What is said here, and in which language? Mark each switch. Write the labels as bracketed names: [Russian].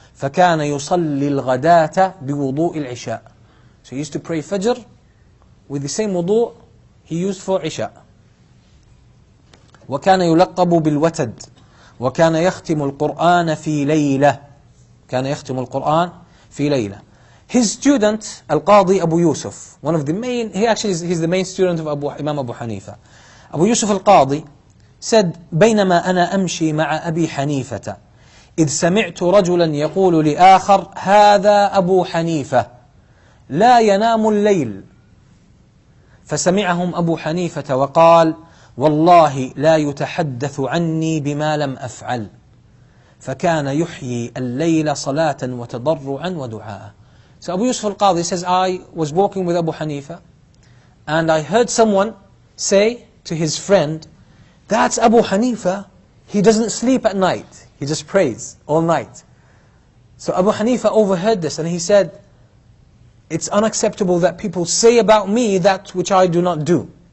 [Arabic] فكان يصلي الغداة بوضوء العشاء. [English] So he used to pray Fajr with the same wudu he used for Isha. [Arabic] وكان يلقب بالوتد. وكان يختم القرآن في ليلة. كان يختم القرآن في ليلة. [English] His student, Al-Qadi Abu Yusuf, one of the main, he's the main student of Imam Abu Hanifa. [Arabic] Abu Yusuf Al-Qadi said, بينما أنا أمشي مع أبي حنيفة إذ سمعت رجلا يقول لآخر هذا أبو حنيفة لا ينام الليل فسمعهم أبو حنيفة وقال والله لا يتحدث عني بما لم أفعل فكان يحيي الليل صلاة وتضرعا ودعاء. [English] So Abu Yusuf al-Qadi says, I was walking with Abu Hanifa and I heard someone say to his friend, that's Abu Hanifa, he doesn't sleep at night, he just prays all night. So Abu Hanifa overheard this and he said, it's unacceptable that people say about me that which I do not do.